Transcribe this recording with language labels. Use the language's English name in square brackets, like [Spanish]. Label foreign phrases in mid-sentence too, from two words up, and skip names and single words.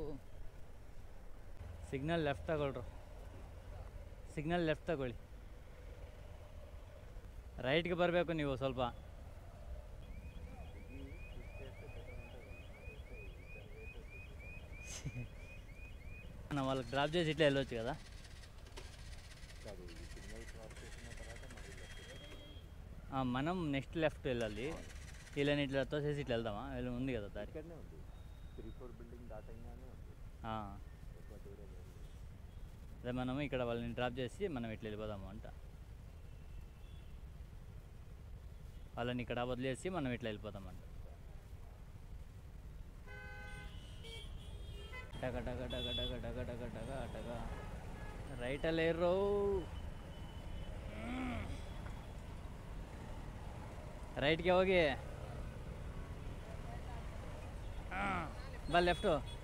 [Kannada] ಸಿಗ್ನಲ್ ಲೆಫ್ಟ್ ತಗೊಳ್ರು, ಸಿಗ್ನಲ್ ಲೆಫ್ಟ್ ತಗೊಳ್ಳಿ. ರೈಟ್ಗೆ ಬರಬೇಕು ನೀವು ಸ್ವಲ್ಪ. [Telugu] ನಾವು వాళ్ళకి డ్రాప్ చేసి ఇట్లా వెళ్ళొచ్చు కదా. మనం నెక్స్ట్ లెఫ్ట్ వెళ్ళాలి. ఇలా ఇట్లా తోసేసి ఇట్లా వెళ్దామా? ఉంది కదా దారి. అదే మనం ఇక్కడ వాళ్ళని డ్రాప్ చేసి మనం ఇట్లా వెళ్ళిపోదాము అంట. వాళ్ళని ఇక్కడ వదిలేసి మనం ఇట్లా వెళ్ళిపోదామంట. ಟಗ ಟಗ ಟಗ ಟಗ ಟಗ ಟಗ ಟಗ ಟಗ [Kannada] ರೈಟಲ್ಲೇ ಇರೋ. ರೈಟ್ಗೆ ಹೋಗಿ ಬಾ, ಲೆಫ್ಟು.